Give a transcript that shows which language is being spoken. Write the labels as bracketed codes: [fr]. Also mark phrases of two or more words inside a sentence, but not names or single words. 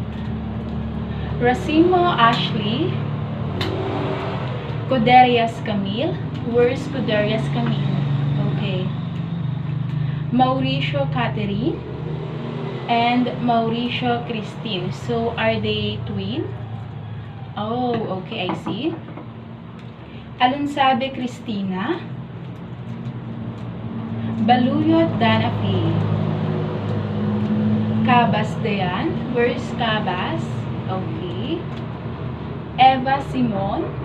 [en] Racimo Ashley. Cuderias Camille. Where's Cuderias Camille? Okay. Mauricio Catherine and Mauricio Christine. So are they twin? Oh, okay, I see. Alonsabe Cristina. Baluyot Dana Faye. Cabas Dayan. Where's Cabas? Okay. Eva Simon.